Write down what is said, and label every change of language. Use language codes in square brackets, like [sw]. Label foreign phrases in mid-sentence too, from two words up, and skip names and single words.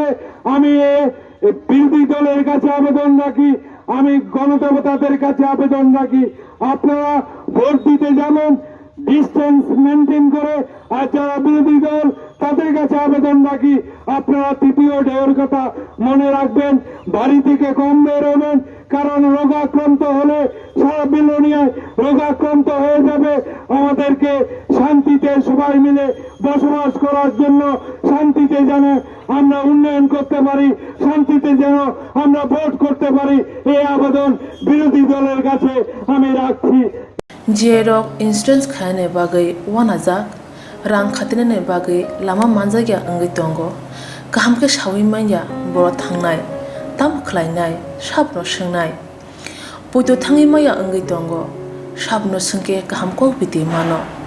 [bn] আমি বিরোধী দলের কাছে আবেদন রাখি, আমি গণদেবতাদের কাছে আবেদন রাখি আপনারা ভোট দিতে যাবেন [en] distance maintain [bn] করে, আর যারা বিরোধী দল তাদের কাছে আবেদন রাখি আপনারা তৃতীয় ঢেউর কথা মনে রাখবেন, বাড়ি থেকে কম বের হবেন, কারণ রোগাক্রান্ত হলে সারা বিলোনিয়ায় রোগাক্রান্ত হয়ে যাবে। আমাদেরকে শান্তিতে সবাই মিলে বসবাস করার জন্য, শান্তিতে যেন আমরা উন্নয়ন করতে পারি, শান্তিতে যেন আমরা ভোট করতে পারি, এই আবেদন বিরোধী দলের কাছে আমি রাখছি। [brx] जेरक इन्सुरेन्स खाने बागै वानाजाक रां खातिने बागै लामा मानजागिया अंगै दंगो गाहामके सावै माइया बर' थांनाय ताम खलायनाय साबनो सोंनाय बयदो थाङै माइया अंगै दंगो साबनो सोंके गाहामको बिदि मानो